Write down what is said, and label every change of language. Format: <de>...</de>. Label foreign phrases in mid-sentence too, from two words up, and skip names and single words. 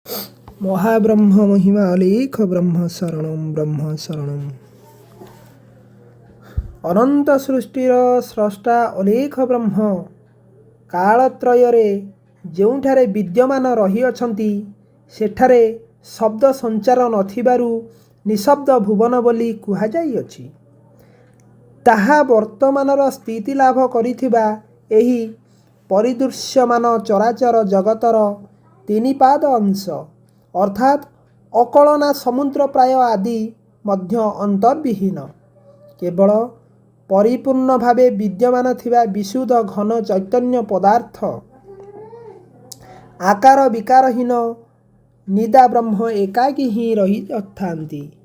<or>ମହାବ୍ରହ୍ମ ମହିମା ଅଲେଖ ବ୍ରହ୍ମ ଶରଣମ। ଅନନ୍ତ ସୃଷ୍ଟିର ସ୍ରଷ୍ଟା ଅଲେଖ ବ୍ରହ୍ମ कालत्रୟରେ ଯେଉଁଠାରେ विद्यमान ରହିଅଛନ୍ତି ସେଠାରେ ଶବ୍ଦ ସଞ୍ଚାର ନଥିବାରୁ ନିଶବ୍ଦ ଭୁବନ ବୋଲି କୁହାଯାଇଅଛି। ତାହା ବର୍ତ୍ତମାନର ସ୍ଥିତି ଲାଭ କରିଥିବା ଏହି ପରିଦୃଶ୍ୟମାନ ଚରାଚର ଜଗତର ତିନି ପାଦ ଅଂଶ ଅର୍ଥାତ୍ ଅକଳନା ସମୁଦ୍ର ପ୍ରାୟ ଆଦି ମଧ୍ୟ ଅନ୍ତର୍ବିହୀନ କେବଳ ପରିପୂର୍ଣ୍ଣ ଭାବେ ବିଦ୍ୟମାନ ଥିବା ବିଶୁଦ୍ଧ ଘନ ଚୈତନ୍ୟ ପଦାର୍ଥ ଆକାର ବିକାରହୀନ ନିଦା ବ୍ରହ୍ମ ଏକାକୀ ହିଁ ରହିଥାନ୍ତି।</or>